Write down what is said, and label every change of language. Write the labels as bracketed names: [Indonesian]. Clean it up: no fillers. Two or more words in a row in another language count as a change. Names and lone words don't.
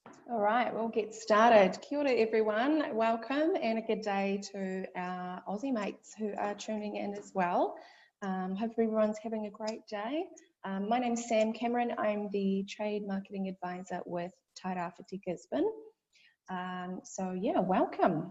[English] All right, we'll get started. [Māori] Kia ora [English] everyone, welcome and a good day to our Aussie mates who are tuning in as well. Hope everyone's having a great day. My name's Sam Cameron. I'm the Trade Marketing Advisor with Tairāwhiti Gisborne. So yeah, welcome.